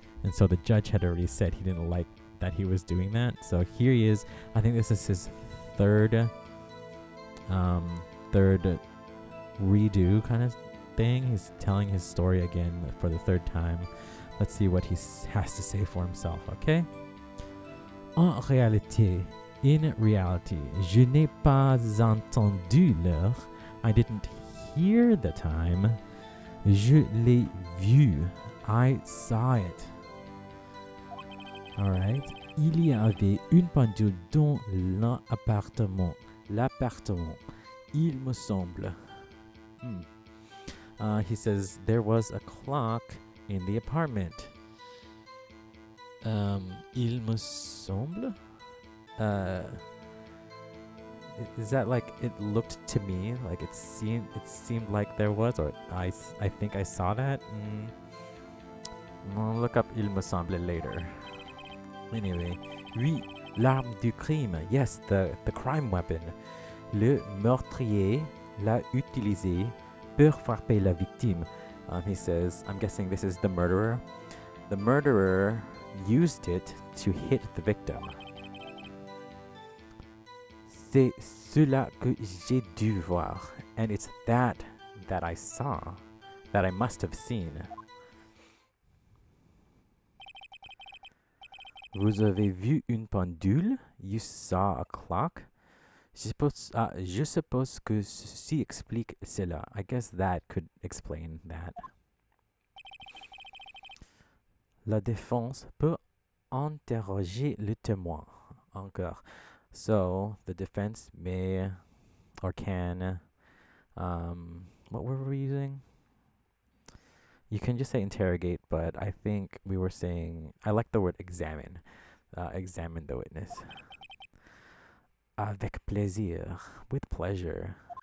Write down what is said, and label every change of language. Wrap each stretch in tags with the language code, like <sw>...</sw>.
<en>And so the judge had already said he didn't like that he was doing that. So here he is. I think this is his third redo kind of thing. He's telling his story again for the third time. Let's see what he has to say for himself, okay? In reality,</en> <fr>je n'ai pas entendu l'heure.</fr> <en>I didn't hear the time.</en> <fr>Je l'ai vu.</fr> <en>I saw it. Alright.</en> <fr>Il y avait une pendule dans l'appartement. L'appartement. Il me semble.</fr> <en>He says there was a clock in the apartment.</en> <fr>Il me semble?</fr> <en>Is that like it looked to me like it seemed like there was, or I think I saw that? I'll look up</en> <fr>il me semble</fr> <en>later. Anyway,</en> <fr>oui, l'arme du crime.</fr> <en>Yes, the crime weapon.</en> <fr>Le meurtrier l'a utilisé pour frapper la victime.</fr> <en>He says, I'm guessing this is the murderer. The murderer used it to hit the victim.</en> <fr>C'est cela que j'ai dû voir.</fr> <en>And it's that I saw, that I must have seen.</en> <fr>Vous avez vu une pendule?</fr> <en>You saw a clock?</en> <fr>Je suppose que ceci explique cela.</fr> <en>I guess that could explain that.</en> <fr>La défense peut interroger le témoin. Encore.</fr> <en>So, the defense may or can, what were we using? You can just say interrogate, but I think we were saying, I like the word examine. Examine the witness.</en> <fr>Avec plaisir.</fr> <en>With pleasure.</en>